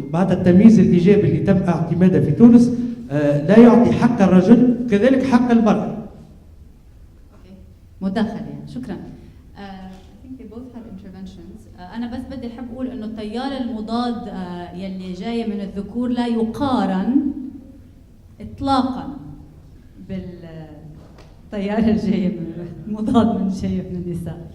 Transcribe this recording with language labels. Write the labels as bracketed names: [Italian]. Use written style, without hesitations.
[Arabic] معناتها التمييز الإيجابي اللي تم اعتماده في تونس لا يعطي حق الرجل كذلك حق المرأة. مداخلة يعني. شكرا. [English] I think they both have interventions. [Arabic] أنا بس بدي أحب أقول إنه التيار المضاد يلي جاي من الذكور لا يقارن إطلاقا بالتيار الجاي من المضاد من جاي من النساء.